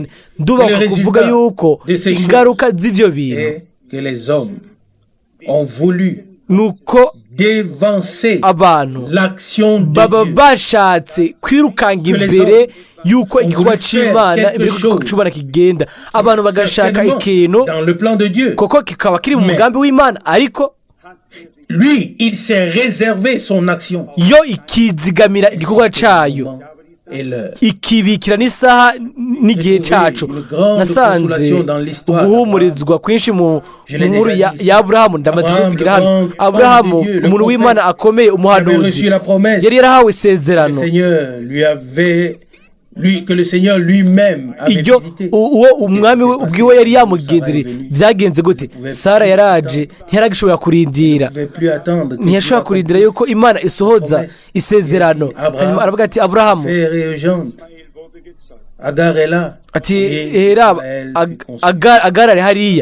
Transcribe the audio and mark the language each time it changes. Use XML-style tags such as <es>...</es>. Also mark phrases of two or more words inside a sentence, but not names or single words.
<rn>ndubaka kuvuga yuko ingaruka z'ivyo bintu nuko abantu baba bashatse kwirukanga imbere yuko igikorwa c'Imana imbere yuko c'Imana kigenda. abantu bagashaka ikintu koko kikaba kiri mu mugambi w'Imana, ariko</rn> <fr>lui, il s'est réservé son action.</fr> <rn>yo ikizigamira igikorwa cayo ikibikira n'isaha n'igihe cacu. Nasanze uguhumurizwa kwinshi mu nkuru ya Aburahamu. Ndamaze kuvugira hano, Aburahamu umuntu w'Imana akomeye, umuhanuzi, yari yarahawe isezerano</rn> <fr>que le Seigneur lui-même avait visité.</fr> <rn>Uwo umwami we ubwiwe yari yamugendere. Byagenze gute? Sara yaraje, ntiyaragishobora kurindira, ntiyashobora kurindira yuko Imana isohoza isezerano. Hanyuma aravuga ati, Aburahamu ati era agarare hariya.</rn>